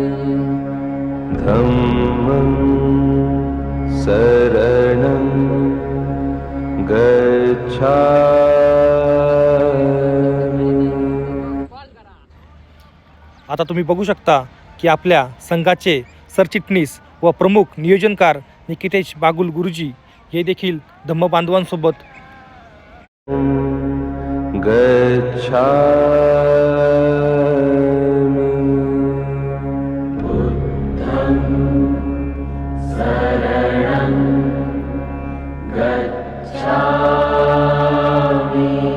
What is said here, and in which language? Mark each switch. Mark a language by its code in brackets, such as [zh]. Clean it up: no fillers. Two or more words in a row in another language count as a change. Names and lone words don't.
[pi] धम्मं शरणं गच्छामि. [mr] आता तुम्ही बघू शकता की आपल्या संघाचे सरचिटणीस व प्रमुख नियोजनकार निकितेश बागुल गुरुजी हे देखील धम्म बांधवांसोबत [pi] गच्छामि. बुद्धं शरणं गच्छामि,